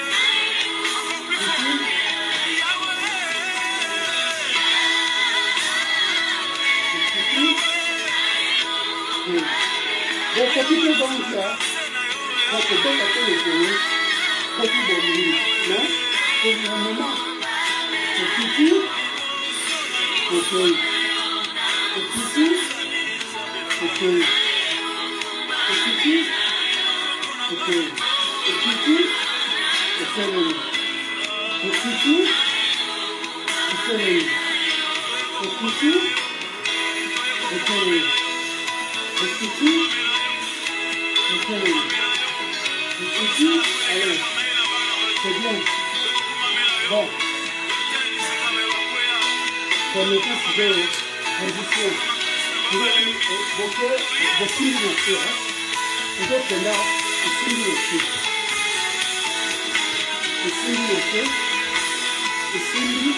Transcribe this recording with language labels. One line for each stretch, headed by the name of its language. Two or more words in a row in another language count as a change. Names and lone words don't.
French: Donc, quand tu peux vendre ça, quand tu peux passer le pays, quand tu peux venir, là, c'est un moment. C'est petit, ok. Ekiti, ekei. Ekiti, ekei. Ekiti, ekelemi. Ekiti, ekelemi. Ekiti, ekelemi. Ekiti, ekelemi. Ekiti, allez, c'est bien. Bon. Pour le cas, c'est de condition. Vous avez beaucoup de signes, vous êtes là, les signes aussi. Les signes aussi. Les signes.